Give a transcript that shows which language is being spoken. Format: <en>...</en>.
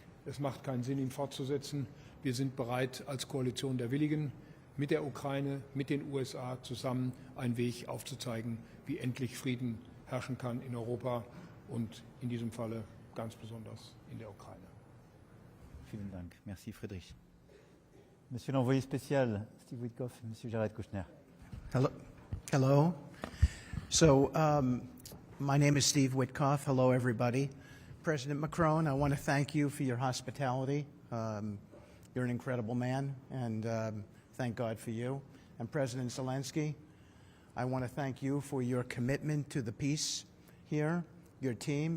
<de>Es macht keinen Sinn, ihn fortzusetzen. Wir sind bereit, als Koalition der Willigen mit der Ukraine, mit den USA zusammen einen Weg aufzuzeigen, wie endlich Frieden herrschen kann in Europa und in diesem Falle ganz besonders in der Ukraine. Vielen Dank.</de> <fr>Merci,</fr> <de>Friedrich.</de> <fr>Monsieur l'envoyé spécial, Steve Witkoff, Monsieur Jared Kushner.</fr> <en>Hello. So, my name is Steve Witkoff. Hello, everybody. President Macron, I want to thank you for your hospitality. You're an incredible man, and thank God for you. And President Zelensky, I want to thank you for your commitment to the peace here, your team.</en>